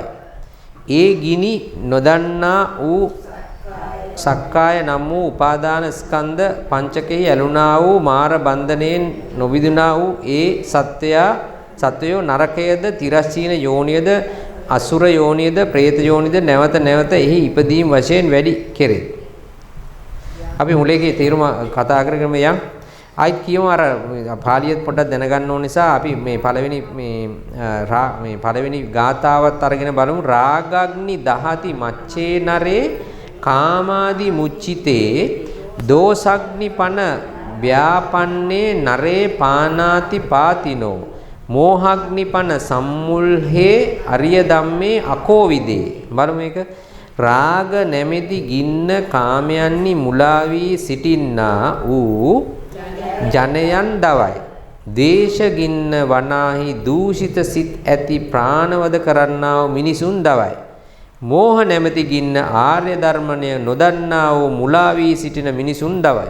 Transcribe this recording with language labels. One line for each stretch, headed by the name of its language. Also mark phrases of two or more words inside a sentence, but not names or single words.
Sinhala: ඒ ගිනි නොදන්නා වූ සක්කාය නම් වූ උපාදාන ස්කන්ධ පංචකෙහි ඇලුනා වූ මාර බන්ධනයෙන් නොවිදුනා වූ ඒ සත්වයෝ නරකයේද තිරස්සීන යෝනියද අසුර යෝනියද ප්‍රේත යෝනියද නැවත නැවත එහි ඉපදීම් වශයෙන් වැඩි කෙරේ. අපි මුලේකේ තේරුම කතා කරගෙන යම් ආයිත් කියමු අර පාලියත් පොඩ්ඩක් දැනගන්න ඕන නිසා අපි මේ පළවෙනි මේ පළවෙනි ගාථාවත් අරගෙන බලමු.
Pali: රාගග්නි දහති මච්චේ නරේ කාමාදි මුච්චිතේ දෝසග්නි පන ව්‍යාපන්නේ නරේ පානාති පාතිනෝ මෝහග්නිපන සම්මුල්හේ අරිය ධම්මේ අකෝවිදේ.
Sinhala: බලමු මේක. රාග නැමැති ගින්න කාමයන්හි මුලා වී සිටින්නා වූ ජනයන් දවයි. දේශ ගින්න වනාහි දූෂිත සිත් ඇති ප්‍රාණවද කරන්නා වූ මිනිසුන් දවයි. මෝහ නැමැති ගින්න ආර්ය ධර්මණය නොදන්නා වූ මුලා වී සිටින මිනිසුන් දවයි.